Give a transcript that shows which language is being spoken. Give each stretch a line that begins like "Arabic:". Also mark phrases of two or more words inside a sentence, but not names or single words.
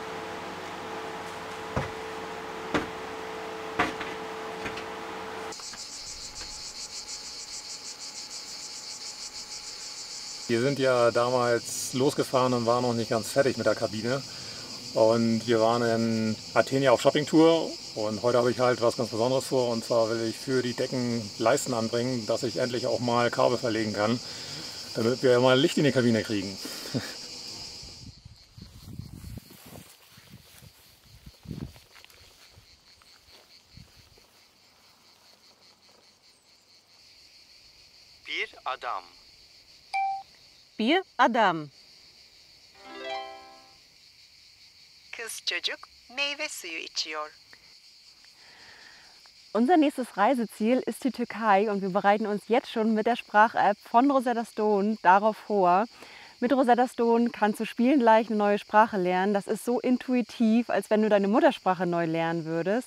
German: Wir sind ja damals losgefahren und waren noch nicht ganz fertig mit der Kabine. Und wir waren in Athen ja auf Shoppingtour und heute habe ich halt was ganz Besonderes vor. Und zwar will ich für die Decken Leisten anbringen, dass ich endlich auch mal Kabel verlegen kann, damit wir mal Licht in die Kabine kriegen.
Turkish: Bir adam. Bir adam. Kız çocuk meyve suyu içiyor.
German: Unser nächstes Reiseziel ist die Türkei und wir bereiten uns jetzt schon mit der Sprach-App von Rosetta Stone darauf vor. Mit Rosetta Stone kannst du spielend gleich eine neue Sprache lernen. Das ist so intuitiv, als wenn du deine Muttersprache neu lernen würdest.